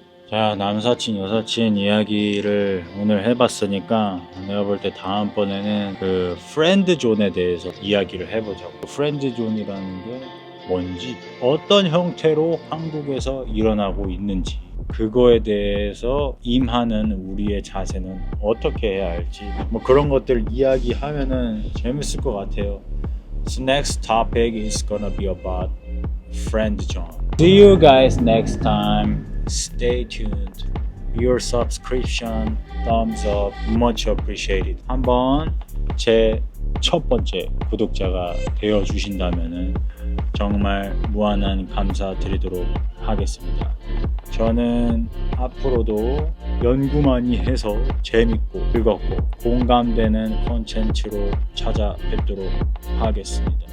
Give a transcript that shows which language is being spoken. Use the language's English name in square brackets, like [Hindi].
[Korean] 자, 남사친, 여사친 이야기를 오늘 해봤으니까 내가 볼 때 다음번에는 그 프렌드 존에 대해서 이야기를 해보자고. 프렌드 존이라는 게 뭔지, 어떤 형태로 한국에서 일어나고 있는지, 그거에 대해서 임하는 우리의 자세는 어떻게 해야 할지, 뭐 그런 것들 이야기하면은 재밌을 것 같아요. [English] So next topic is gonna be about friend zone. See you guys next time. Stay tuned. Your subscription, thumbs up, much appreciated. [Korean] 한번 제 첫 번째 구독자가 되어 주신다면은 정말 무한한 감사드리도록 하겠습니다. 저는 앞으로도 연구 많이 해서 재밌고 즐겁고 공감되는 콘텐츠로 찾아뵙도록 하겠습니다.